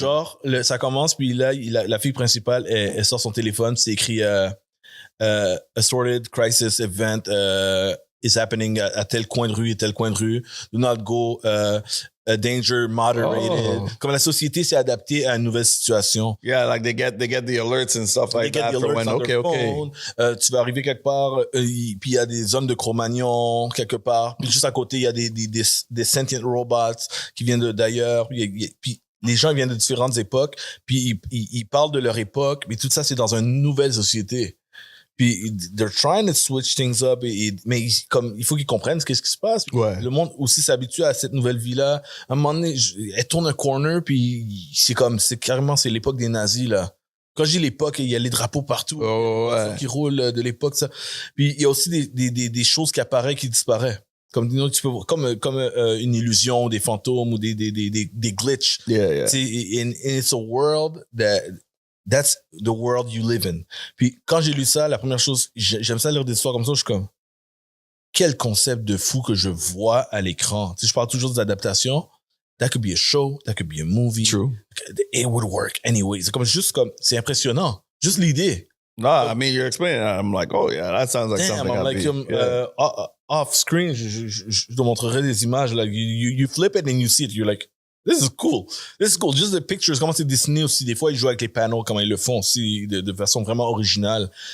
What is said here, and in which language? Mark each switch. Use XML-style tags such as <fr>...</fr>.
<fr>genre, ça commence, puis là, la fille principale, elle sort son téléphone, c'est écrit</fr> <en>assorted crisis event is happening</en> <fr>à tel coin de rue et tel coin de rue.</fr> <en>Do not go a danger moderated. Oh.</en> <fr>Comme la société s'est adaptée à une nouvelle situation.</fr> <en>Yeah, like they get the alerts and stuff like that for when, okay.</en> <fr>Tu vas arriver quelque part, puis il y a des zones de Cro-Magnon quelque part. Puis juste à côté, il y a des</fr> <en>sentient robots</en> <fr>qui viennent d'ailleurs. Puis les gens viennent de différentes époques. Puis ils parlent de leur époque. Mais tout ça, c'est dans une nouvelle société. Puis</fr> <en>they're trying to switch things up,</en> <fr>mais il faut qu'ils comprennent ce qui se passe. Ouais. Le monde aussi s'habitue à cette nouvelle vie-là. À un moment donné, elle tourne un corner, puis c'est l'époque des nazis, là. Quand je dis l'époque, il y a les drapeaux partout. Oh, ouais. Qui roulent de l'époque, ça. Puis il y a aussi des choses qui apparaissent, qui disparaissent. Comme tu peux voir, comme une illusion, des fantômes ou des glitches.</fr> <en>Yeah. And it's a world that's the world you live in.</en> <fr>Puis quand j'ai lu ça, la première chose, j'aime ça lire des histoires comme ça, je suis comme, quel concept de fou que je vois à l'écran. Tu sais, je parle toujours des adaptations.</fr> <en>That could be a show, that could be a movie. True. It would work anyway.</en> <fr>C'est impressionnant. Juste l'idée.</fr> <en>No, I mean, you're explaining that. I'm like, oh yeah, that sounds like something I'd be. Off screen,</en> <fr>je te montrerai des images.</fr> <en>Like you flip it and you see it. You're like, this is cool. Just the pictures,</en> <fr>comment c'est dessiné aussi. Des fois, ils jouent avec les panneaux, comment ils le font aussi, de façon vraiment originale.</fr>